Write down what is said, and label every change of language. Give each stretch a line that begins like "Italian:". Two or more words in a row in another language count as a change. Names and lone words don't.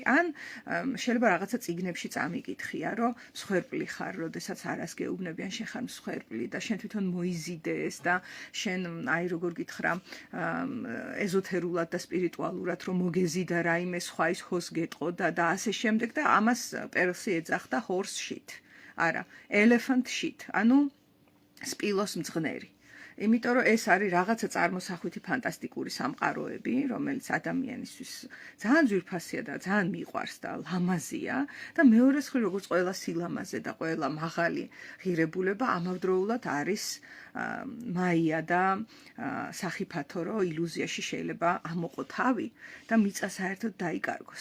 Georgian: ან შეიძლება რაღაცა წიგნებში წამიკითხია, რომ მსხვერპლი ხარ, როდესაც არას გეუბნებიან, შენ ხარ მსხვერპლი და შენ თვითონ მოიზიდე ეს და შენ აი როგორ გითხრა, ეზოთერულად და სპირიტუალურად რომ მოგეზიდა რაიმე სხვა ის ჰოს გეტყოდა და ასე შემდეგ და ამას პერსი ეძახდა
English: horse shit. არა, elephant shit,
Georgian: ანუ სპილოს მძღნერი. იმიტომ რომ ეს არის რაღაცა წარმოსახვითი ფანტასტიკური სამყაროები, რომელიც ადამიანისთვის ძალიან ძვირფასია და ძალიან მიყვარს და ლამაზია და მეორეს მხრივ როგორც ყველა სილამაზე და ყველა მაღალი ღირებულება ამავდროულად არის მაია და სახიფათო, რომ ილუზიაში შეიძლება ამოყო თავი და მიწა საერთოდ დაიკარგოს.